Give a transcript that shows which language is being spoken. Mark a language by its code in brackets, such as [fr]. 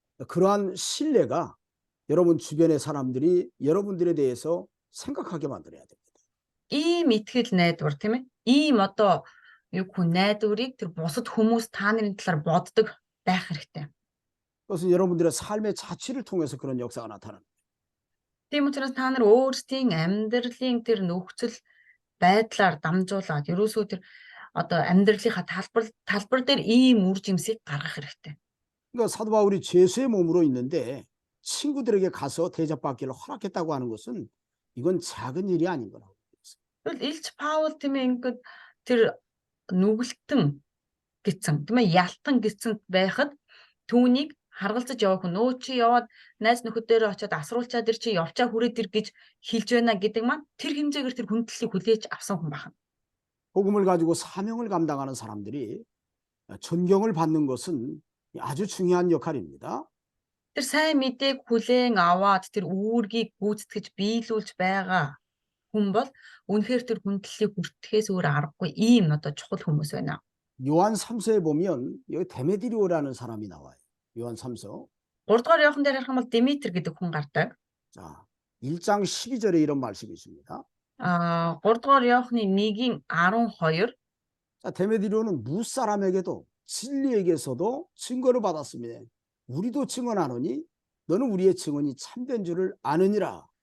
[ko] 그러한 신뢰가 여러분 주변의 사람들이 여러분들에 대해서 생각하게 만들어야 됩니다. [mn] Ийм итгэл найдвар тийм ээ. Ийм одоо юу хүн найдварыг тэр бусад хүмүүс та нарын талаар боддог байх хэрэгтэй. [ko] 그것은 여러분들의 삶의 자취를 통해서 그런 역사가 나타납니다. [mn] Тийм учраас та нар өөрсдийн амьдралын тэр нөхцөл байдлаар дамжуулаад ерөөсөө тэр одоо амьдралынхаа талбар дээр ийм үр жимсийг гаргах хэрэгтэй. [ko] 그러니까 사도 바울이 죄수의 몸으로 있는데 친구들에게 가서 대접받기를 허락했다고 하는 것은 이건 작은 일이 아닌 거라고. [mn] Тэгвэл Илж Паул тийм ээ ингээд тэр нүгэлтэн гэсэн тийм ээ ялтан гэсэн байхад түүнийг харгалзаж явах нөө чи яваад найз нөхөдөө очиод асруулчаад ир чи явчаа хүрээд ир гэж хэлж байна гэдэг маань тэр хэмжээгээр тэр хүндлэлийг хүлээж авсан хүн байна. [ko] 복음을 가지고 사명을 감당하는 사람들이 존경을 받는 것은 아주 중요한 역할입니다. [mn] Тэр сайн мэдээг хүлээн аваад тэр үүргийг гүйцэтгэж биелүүлж байгаа хүн бол үнэхээр тэр хүндлэлийг хүртэхээс өөр аргагүй ийм одоо чухал хүмүүс байна. [ko] 요한 3서에 보면 여기 데메드리오라는 사람이 나와요. 요한 3서. [mn] 3 дугаар явхан дээр харах юм бол Димитр гэдэг хүн гардаг. [ko] 자, 1장 12절에 이런 말씀이 있습니다. [mn] 3 дугаар явхны 1-ийн 12 [ko] 자, 데메드리오는 무사람에게도 진리에게서도 증거를 받았습니다. 우리도 증언하노니 너는 우리의 증언이 참된 줄을 아느니라.